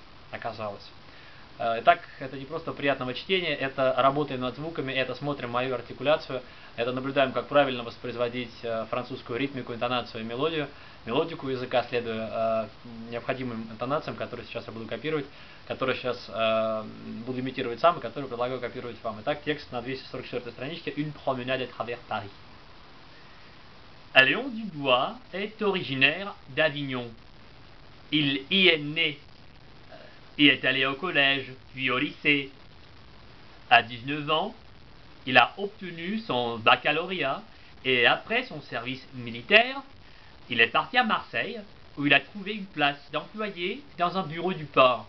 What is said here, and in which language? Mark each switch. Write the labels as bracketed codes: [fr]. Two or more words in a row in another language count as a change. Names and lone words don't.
[ru] Итак, это не просто приятного чтения, это работаем над звуками, это смотрим мою артикуляцию, это наблюдаем, как правильно воспроизводить французскую ритмику, интонацию и мелодию, мелодику языка, следуя необходимым интонациям, которые сейчас я буду копировать, которые сейчас буду имитировать сам и которые предлагаю копировать вам. Итак, текст на 244 страничке Une promenade à travers Paris. [fr] Léon Dubois est originaire d'Avignon. Il y est né et est allé au collège, puis au lycée. À 19 ans, il a obtenu son baccalauréat et après son service militaire, il est parti à Marseille où il a trouvé une place d'employé dans un bureau du port.